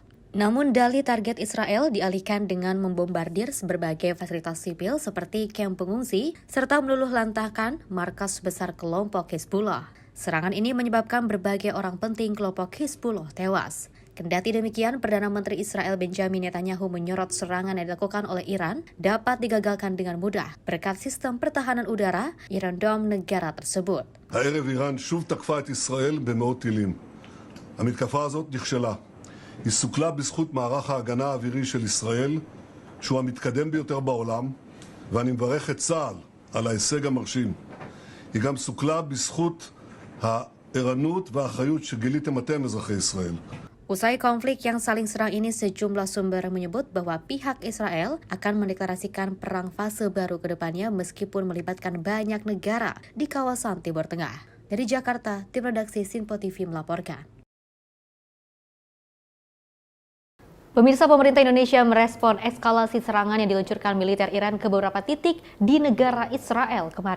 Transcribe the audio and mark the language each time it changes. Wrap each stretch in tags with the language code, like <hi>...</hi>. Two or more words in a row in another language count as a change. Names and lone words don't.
<id>Namun dalih target Israel dialihkan dengan membombardir berbagai fasilitas sipil seperti kamp pengungsi serta meluluh lantahkan markas besar kelompok Hizbullah. Serangan ini menyebabkan berbagai orang penting kelompok Hizbullah tewas. Kendati demikian, Perdana Menteri Israel Benjamin Netanyahu menyorot serangan yang dilakukan oleh Iran dapat digagalkan dengan mudah berkat sistem pertahanan udara Iron Dome negara tersebut.</id> <he>הערב איראן שוב תקפה את ישראל במאות טילים. המתקפה הזאת נכשלה. היא סוכלה בזכות מערך ההגנה האווירי של ישראל, שהוא המתקדם ביותר בעולם, ואני מברך את צה"ל על ההישג המרשים. היא גם סוכלה בזכות הערנות והאחריות שגיליתם אתם, אזרחי ישראל.</he> <id>Usai konflik yang saling serang ini, sejumlah sumber menyebut bahwa pihak Israel akan mendeklarasikan perang fase baru ke depannya meskipun melibatkan banyak negara di kawasan Timur Tengah. Dari Jakarta, tim redaksi Simpo TV melaporkan. Pemirsa, pemerintah Indonesia merespon eskalasi serangan yang diluncurkan militer Iran ke beberapa titik di negara Israel kemarin.</id>